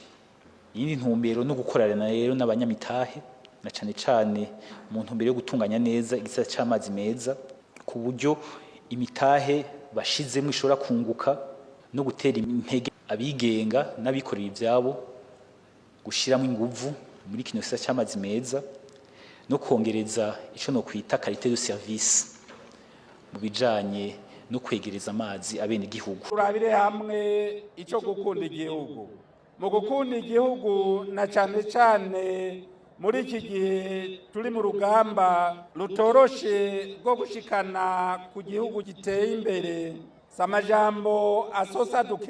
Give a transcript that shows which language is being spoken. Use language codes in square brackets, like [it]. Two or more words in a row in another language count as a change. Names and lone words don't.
[rn] Iyindi ntumbero no gukorana rero n'abanyamitahe na cane cane mu ntumbero yo gutunganya neza igisata c'amazi meza ku buryo imitahe bashizemo ishobora kunguka no gutera intege abigenga n'abikorera ivyabo gushiramo inguvu muri kino gisata c'amazi meza no kongereza ico no kwita [fr] qualité de service [rn] mu bijanye no kwegereza amazi abene gihugu. Turabire hamwe ico gukunda igihugu. Mu gukunda igihugu na cane cane muri iki gihe turi mu rugamba rutoroshe rwo gushikana ku gihugu giteye imbere, samajambo asosa